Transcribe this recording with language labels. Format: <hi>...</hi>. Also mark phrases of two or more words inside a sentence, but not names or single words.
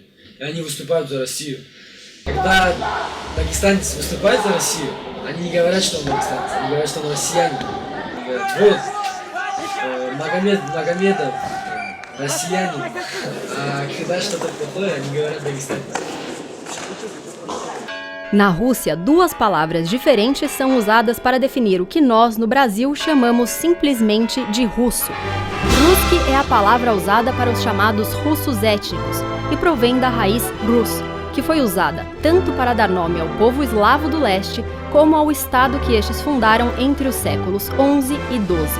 <ru>И они выступают за Россию. Когда дагестанец выступает за Россию, они не говорят, что он дагестанец, они говорят, что он россиянин. Они говорят, вот, Магомедов, россиянин, а когда что-то плохое, они говорят дагестанец.</ru> <pt>Na Rússia, duas palavras diferentes são usadas para definir o que nós, no Brasil, chamamos simplesmente de russo. Rусский é a palavra usada para os chamados russos étnicos e provém da raiz Rus, que foi usada tanto para dar nome ao povo eslavo do leste, como ao estado que estes fundaram entre os séculos XI e XII.</pt>